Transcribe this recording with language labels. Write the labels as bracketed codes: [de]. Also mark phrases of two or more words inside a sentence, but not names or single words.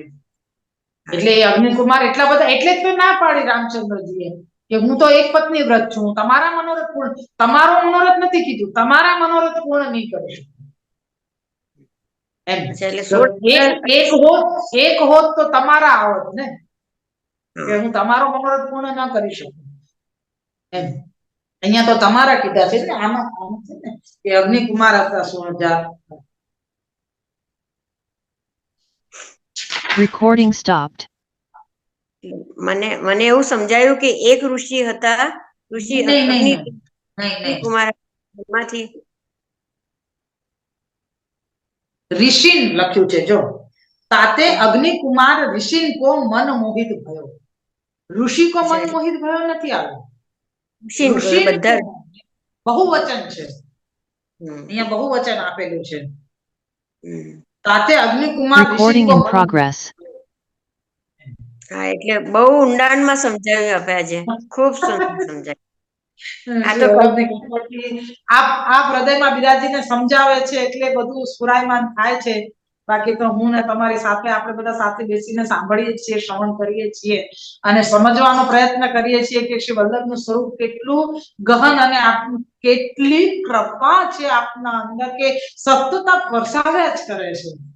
[gu] એટલે એ અગ્નિકુમાર એટલા બધા, એટલે જ તો ના પાડી રામચંદ્રજીએ કે હું તો એક પત્ની વ્રત છું, તમારા મનોરથ પૂર્ણ, તમારો મનોરથ નથી કીધું, તમારા મનોરથ પૂર્ણ નહીં કરી શકું એમ. એક હોત તો તમારા આવત ને, કે હું તમારો મનોરથ પૂર્ણ ન કરી શકું એમ. અહીંયા તો તમારા કીધા છે ને, આમાં છે ને કે અગ્નિકુમાર હતા 16,000. [en] Recording stopped. [gu] મને એવું સમજાયું કે એક ઋષિ હતા, ઋષિ અગ્નિકુમાર માંથી ऋषिन લખ્યું છે, જો તાતે અગ્નિકુમાર [hi] ऋषिन को मन मोहित भयो, ऋषि को मन मोहित भयो [gu] નથી આવ્યો, બહુવચન છે અહીંયા, બહુવચન આપેલું છે. તાતે અગ્નિકુમાર [en] Recording in progress. [gu] હા એટલે બહુ ઊંડાણમાં સમજાવ્યું આપે આજે, ખૂબ સુંદર સમજાવ્યું. આ તો આપ હૃદયમાં બિરાજીને સમજાવે છે એટલે બધું સ્ફુરાયમાન થાય છે. બાકી તો હું ને તમારી સાથે આપણે બધા સાથે બેસીને સાંભળીએ છીએ, શ્રવણ કરીએ છીએ અને સમજવાનો પ્રયત્ન કરીએ છીએ કે શ્રી વલ્લભનું સ્વરૂપ કેટલું ગહન અને કેટલી કૃપા છે આપના અંદર, કે સતત વરસાવ્યા જ કરે છે.